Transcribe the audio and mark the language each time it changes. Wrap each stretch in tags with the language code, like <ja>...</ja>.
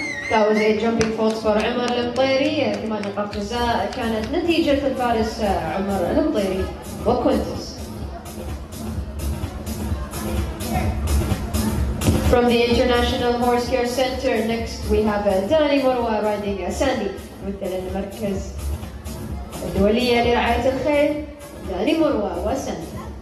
<en>That was a jumping fault for عمر المطيري.</en> <ar>8 نقاط جزاء كانت نتيجة الفارس عمر المطيري وكوينتس.</ar> <en>From the International Horse Care Center, next we have Dani Morwa riding Sandy.</en> <ar>مثل المركز الدولية لرعاية الخيل داني مروا وساندي.</ar>